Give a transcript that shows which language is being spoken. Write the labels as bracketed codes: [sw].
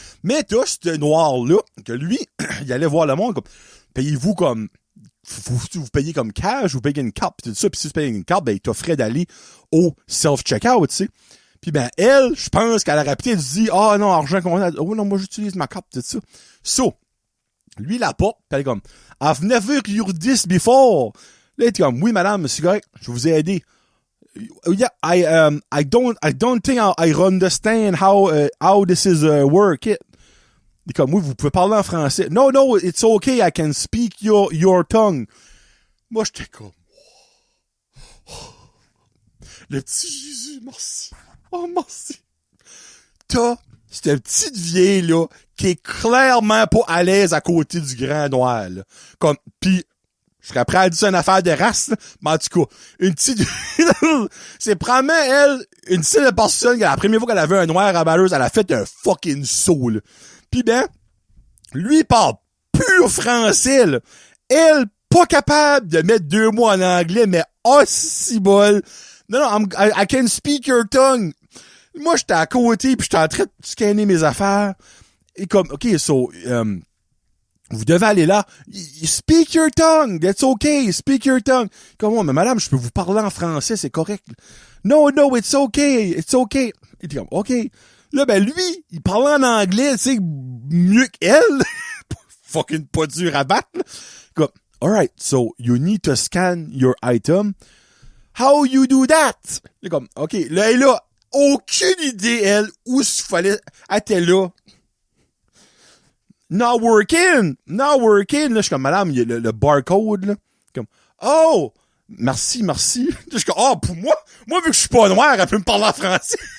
[fr] Mais t'as ce noir-là, que lui, il allait voir le monde comme, payez-vous comme, vous payez comme cash, vous payez une carte, pis tout ça, pis si vous payez une carte, ben, il t'offrait d'aller au self-checkout, tu sais. Puis ben, elle, je pense qu'elle aurait peut-être dit, ah non, argent comptant, oh non, moi j'utilise ma carte, tout ça. So, lui, la porte, pis elle est comme, [en] I've never used this before. [fr] Là, il est comme, oui, madame, c'est correct, je vais vous ai aidé. [en] Yeah, I don't think I understand how this is work. [fr] Il est comme, oui, vous pouvez parler en français. [en] No, it's okay, I can speak your tongue. [fr] Moi, j'étais comme, le petit Jésus, merci. Oh, merci. T'as cette petite vieille-là qui est clairement pas à l'aise à côté du grand noir, là. Comme, pis, je serais prêt à dire une affaire de race, là. Mais en tout cas, une petite, c'est probablement elle, une seule personne que la première fois qu'elle avait un noir à balleuse, elle a fait un fucking saut, là. Pis ben, lui, il parle pur français, là. Elle, pas capable de mettre 2 mots en anglais, mais aussi bol. [en] Non, I can speak your tongue. [fr] Moi, j'étais à côté, puis j'étais en train de scanner mes affaires. Et comme, OK, so, vous devez aller là. [en] Speak your tongue. That's okay. Speak your tongue. [fr] Comment, mais madame, je peux vous parler en français, c'est correct. [en] No, it's okay. It's okay. [fr] Il était comme, OK. Là, ben, lui, il parlait en anglais, tu sais, mieux qu'elle. Fucking pas dur à battre, là. [en] Comme, alright, so, you need to scan your item. How you do that? [fr] Il est comme, OK. Là, elle a aucune idée, elle, où il fallait. Elle était là. [en] Not working. [fr] Là, je suis comme, madame, il y a le barcode, là. Comme, oh! Merci. Je suis comme, oh, pour moi, vu que je suis pas noir, elle peut me parler en français.